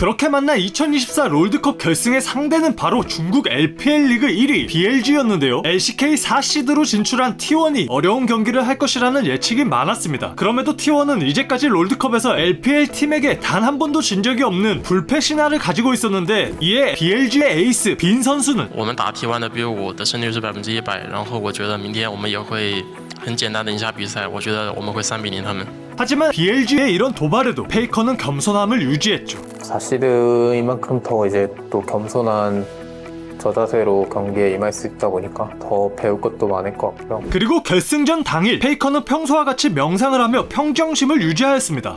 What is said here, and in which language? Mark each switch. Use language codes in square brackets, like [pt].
[ko] 그렇게 만나 2024 롤드컵 결승의 상대는 바로 중국 LPL 리그 1위 BLG였는데요. LCK 4시드로 진출한 T1이 어려운 경기를 할 것이라는 예측이 많았습니다. 그럼에도 T1은 이제까지 롤드컵에서 LPL 팀에게 단 한 번도 진 적이 없는 불패 신화를 가지고 있었는데 이에 BLG의 에이스 빈 선수는 [zh] 我们打 T1 的 BO5的胜率是100%，然后我觉得明天我们也会很简单的赢下比赛，我觉得我们会3比0他们。 [ko] 하지만 BLG의 이런 도발에도 페이커는 겸손함을 유지했죠. 4시드인 만큼 더 이제 또 겸손한 저 자세로 경기에 임할 수 있다 보니까 더 배울 것도 많을 것 같고요. 그리고 결승전 당일 페이커는 평소와 같이 명상을 하며 평정심을 유지하였습니다.